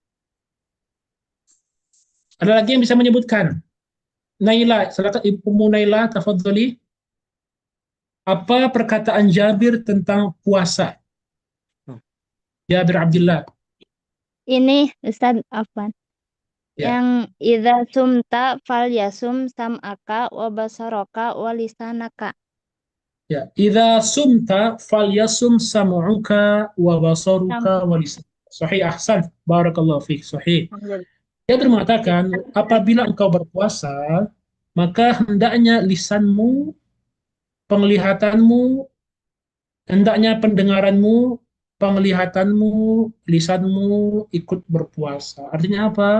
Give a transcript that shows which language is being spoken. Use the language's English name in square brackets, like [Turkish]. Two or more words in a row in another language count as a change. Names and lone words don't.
[Indonesian] Ada lagi yang bisa menyebutkan? Naila, silakan Ibu Naila, tafadhali. Apa perkataan Jabir tentang puasa? Jabir Abdullah. Ini Ustadz Afwan. Ya. [Arabic] Yang إذا صمت فليصم سمعك وبصرك ولسانك. Ya, إذا صمت فليصم سمعك وبصرك ولسانك. صحيح، أحسن. بارك الله فيك. صحيح. Alhamdulillah. [Indonesian] Dia mengatakan, apabila engkau berpuasa, maka hendaknya lisanmu, penglihatanmu, hendaknya pendengaranmu, penglihatanmu, lisanmu ikut berpuasa. Artinya apa?